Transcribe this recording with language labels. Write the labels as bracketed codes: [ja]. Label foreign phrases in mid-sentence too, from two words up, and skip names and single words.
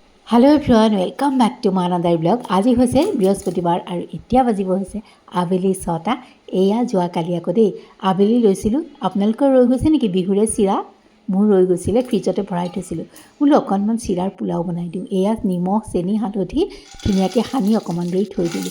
[en] Hello everyone welcome back to my another blog. [as] आज হৈছে বৃহস্পতিবাৰ আৰু এতিয়া বাজিব হৈছে আবেলি 6টা। এয়া যোৱা কালি আকৌ দেই আবেলি লৈছিলোঁ। আপোনালোকৰ ৰৈ গৈছে নেকি বিহুৰে চিৰা? মোৰ ৰৈ গৈছিলে, ফ্ৰিজতে ভৰাই থৈছিলোঁ। বোলো অকণমান চিৰাৰ পোলাও বনাই দিওঁ। এয়া নিমখ চেনি হালধি ধুনীয়াকৈ সানি অকণমান দেৰি থৈ দিলোঁ।